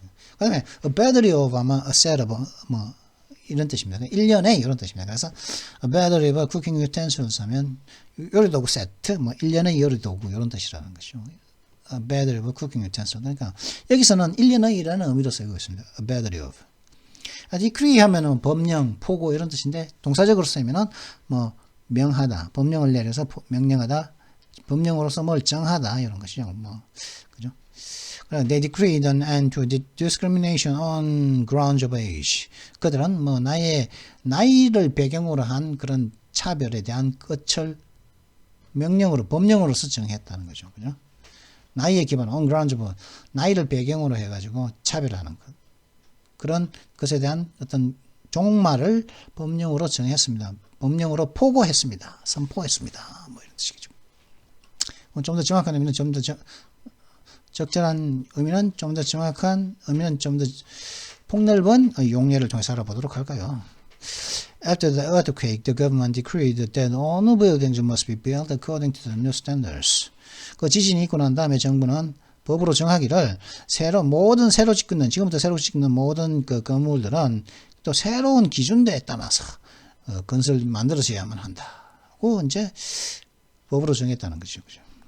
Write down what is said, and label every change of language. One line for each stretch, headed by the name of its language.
Korean: 그 다음에
English: a battery of
Korean: 아마
English: a set of,
Korean: 뭐, 이런 뜻입니다. 1년에 이런 뜻입니다. 그래서
English: a battery of cooking utensils
Korean: 하면 요리도구 세트, 뭐 1년의 요리도구 이런 뜻이라는 것이죠.
English: A battery of cooking utensils.
Korean: 그러니까 여기서는 1년의라는 의미로 쓰고 있습니다.
English: A battery of.
Korean: decree 하면은 법령, 포고 이런 뜻인데 동사적으로 쓰면은 뭐 명하다, 법령을 내려서 명령하다, 법령으로서 뭘 정하다 이런 것이죠. 뭐 그죠?
English: They decreed an end to discrimination on grounds of age.
Korean: 그들은 뭐 나이를 배경으로 한 그런 차별에 대한 끝을 명령으로, 법령으로서 정했다는 거죠. 그죠? 나이에 기반,
English: on grounds of,
Korean: 나이를 배경으로 해가지고 차별하는 것. 그런 것에 대한 어떤 종말을 법령으로 정했습니다. 법령으로 포고했습니다. 선포했습니다. 뭐 이런 뜻이겠죠. 좀 더 정확한 의미는 좀 더 적절한 의미는 좀 더 정확한 의미는 좀 더 폭넓은 용례를 통해서 알아보도록 할까요?
English: After the earthquake, the government decreed that all new buildings must be built according to the new standards.
Korean: 그 지진이 있고 난 다음에 정부는 법으로 정하기를 모든 새로 짓는 지금부터 새로 짓는 모든 그 건물들은 또 새로운 기준대에 따라서 건설 만들어져야만 한다고 이제 법으로 정했다는 거죠. 그죠?